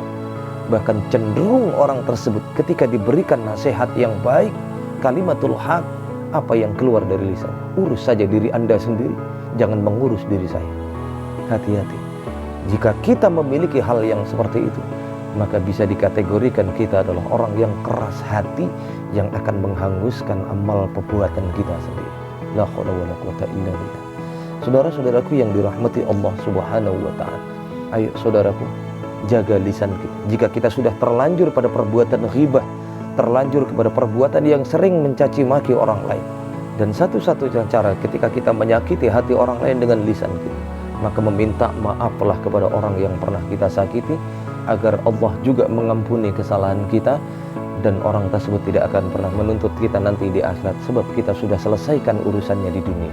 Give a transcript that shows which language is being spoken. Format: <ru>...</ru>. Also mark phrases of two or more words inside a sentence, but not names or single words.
<id>Bahkan cenderung orang tersebut ketika diberikan nasihat yang baik,</id> <ar>كلمة الحق,</ar> <id>apa yang keluar dari lisan? Urus saja diri Anda sendiri, jangan mengurus diri saya. Hati-hati. Jika kita memiliki hal yang seperti itu, maka bisa dikategorikan kita adalah orang yang keras hati, yang akan menghanguskan amal perbuatan kita sendiri.</id> <ar>لا حول ولا قوة إلا بالله.</ar> <id>Saudara-saudaraku yang dirahmati Allah</id> <ar>سبحانه وتعالى,</ar> <id>ayo saudaraku, jaga lisan kita. Jika kita sudah terlanjur pada perbuatan ghibah, terlanjur kepada perbuatan yang sering mencaci maki orang lain, dan satu-satunya cara ketika kita menyakiti hati orang lain dengan lisan kita, maka meminta maaflah kepada orang yang pernah kita sakiti, agar Allah juga mengampuni kesalahan kita, dan orang tersebut tidak akan pernah menuntut kita nanti di akhirat, sebab kita sudah selesaikan urusannya di dunia.</id>